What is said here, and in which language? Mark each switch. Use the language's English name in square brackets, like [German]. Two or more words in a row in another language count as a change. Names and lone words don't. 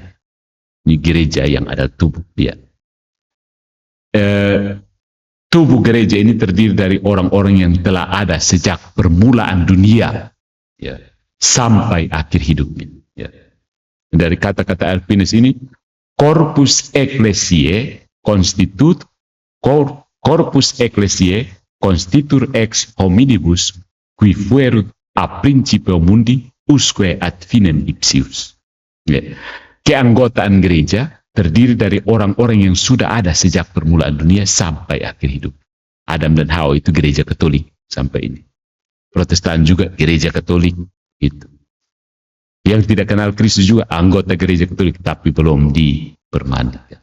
[Indonesian] Ini gereja yang ada tubuh dia. Tubuh gereja ini terdiri dari orang-orang yang telah ada sejak permulaan dunia, ya, sampai akhir hidupnya. Ya. Dari kata-kata Alpinus ini, [Latin] corpus ecclesiae constitur ex hominibus qui fuerunt a principio mundi usque ad finem ipsius. [Indonesian] Ya. Keanggotaan gereja terdiri dari orang-orang yang sudah ada sejak permulaan dunia sampai akhir hidup. Adam dan Hawa itu gereja Katolik sampai ini. Protestan juga gereja Katolik itu. Yang tidak kenal Kristus juga anggota gereja Katolik tapi belum dipermandikan.